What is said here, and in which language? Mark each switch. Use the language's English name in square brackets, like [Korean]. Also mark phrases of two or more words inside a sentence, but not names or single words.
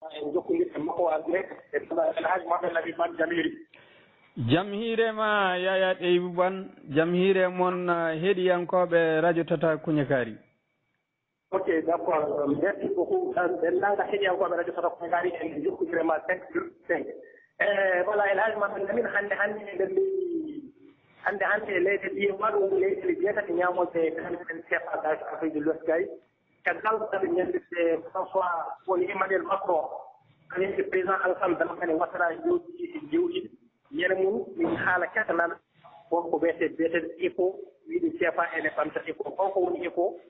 [Fula] jokkondirde makko alde e alhaji Mohamed Labib Man Jamhiri. Jam hiire ma Yaya Ɗeybu Ban, jam hiire mon heɗiyankoɓe radio Tata Kuñakari. [French] Ok, d'accord. Merci beaucoup. [Fula] Denndaangal heɗiyankoɓe radio Tata Kuñakari en jokkodire ma 5/5. Voilà, alhaji Mohamed Lamine hannde nder hannde leydi ɗi waɗu leydi jeetati ñaamode kalisen CFA gage Afrique de l'Ouest gay caggal ɗaɓe ñanndirde François woni Emmanuel Macron kañum e président Alassane Dramane Ouattara jewɗiɗi ñande mum min haala ketanan wonko wiyetede ECO wiide CFA ene ɓamta ECO holko woni ECO?